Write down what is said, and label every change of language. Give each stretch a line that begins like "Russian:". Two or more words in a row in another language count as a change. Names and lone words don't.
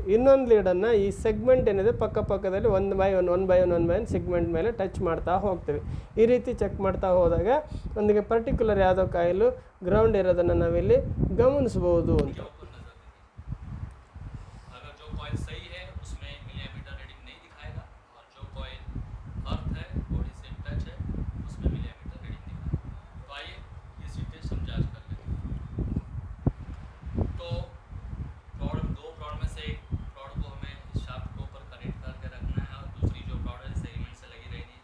Kannada: ಇನ್ನೊಂದು ಲೀಡನ್ನು ಈ ಸೆಗ್ಮೆಂಟ್ ಏನಿದೆ ಪಕ್ಕದಲ್ಲಿ
English: one by one
Kannada: ಸೆಗ್ಮೆಂಟ್ ಮೇಲೆ ಟಚ್ ಮಾಡ್ತಾ ಹೋಗ್ತೀವಿ. ಈ ರೀತಿ ಚೆಕ್ ಮಾಡ್ತಾ ಹೋದಾಗ ಒಂದಿಗೆ ಪರ್ಟಿಕ್ಯುಲರ್ ಯಾವುದೋ
English: coil ground
Kannada: ಇರೋದನ್ನು ನಾವಿಲ್ಲಿ ಗಮನಿಸ್ಬೋದು ಅಂತ.
Hindi: कॉइल सही है उसमें
English: millimeter reading
Hindi: नहीं दिखाएगा, और जो
English: coil earth
Hindi: है बॉडी से टच है उसमें
English: millimeter reading
Hindi: दिखाएगा। तो आइए इसी टेस्ट हम जांच कर लेते हैं। तो दो प्लॉट में से एक प्लॉट को हमें शाफ्ट के ऊपर कनेक्ट करके रखना है, और दूसरी जो प्लॉट है सेगमेंट से लगी रहेगी।